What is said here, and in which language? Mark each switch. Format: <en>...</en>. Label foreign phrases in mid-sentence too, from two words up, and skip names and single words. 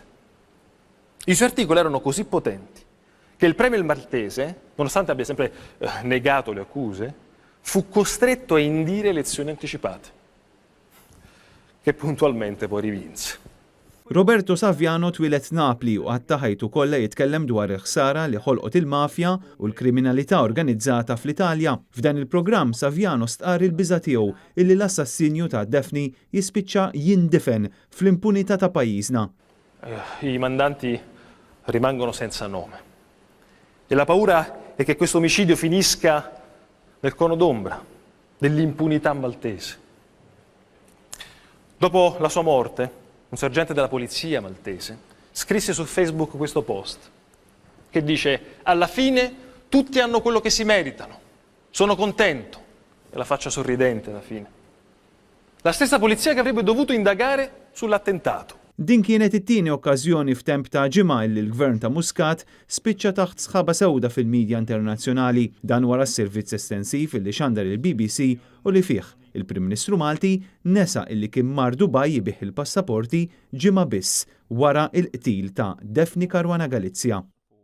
<it>I suoi articoli erano così potenti che il premier maltese, nonostante abbia sempre negato le accuse, fu costretto a indire elezioni anticipate, che puntualmente poi rivinse.</it> <mt>Roberto Saviano twilet Napli u għatta ħajtu kollha jitkellem dwar il-ħsara li ħolqot il-mafja u l-kriminalità organizzata fl-Italja. F'dan il-programm Saviano stqar il-biża' tiegħu illi l-assassinju ta' Daphne jispiċċa jindefen fl-impunità ta' pajjiżna.</mt> <it>I mandanti rimangono senza nome. E la paura è che questo omicidio finisca nel cono d'ombra dell'impunità maltese. Dopo la sua morte, un sergente della polizia maltese scrisse su Facebook questo post che dice: alla fine tutti hanno quello che si meritano, sono contento, e la faccia sorridente alla fine. La stessa polizia che avrebbe dovuto indagare sull'attentato.</it> <mt>Din kienet it-tieni okkażjoni f'temp ta' ġimgħa li l-gvern ta' Muscat spiċċa taħt sħaba sewda fil-midja internazzjonali, dan wara s-servizz estensiv illi xandar il-BBC u li fih il-Prim Ministru Malti nesa illi kien mar Dubai jibih il-passaporti ġimgħa biss wara il-qtil ta' Daphne Caruana Galizia.</mt>